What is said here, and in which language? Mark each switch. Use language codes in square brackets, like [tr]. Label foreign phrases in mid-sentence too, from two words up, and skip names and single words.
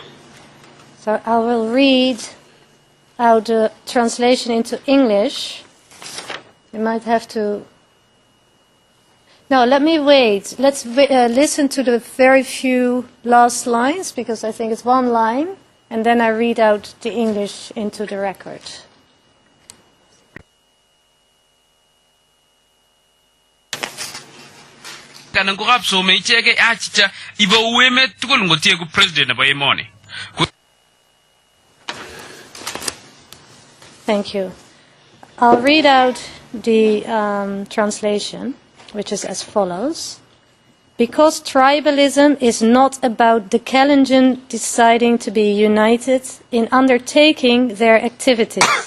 [en] So I will read out the translation into English. You might have to... No, let me wait. Let's listen to the very few last lines, because I think it's one line, and then I read out the English into the record. [kln] kanang ko kapso me ichege achicha ibo ueme tugul ngotie ku president nebo emoni. [en] Thank you. I'll read out the translation, which is as follows. Because tribalism is not about the Kalenjin deciding to be united in undertaking their activities.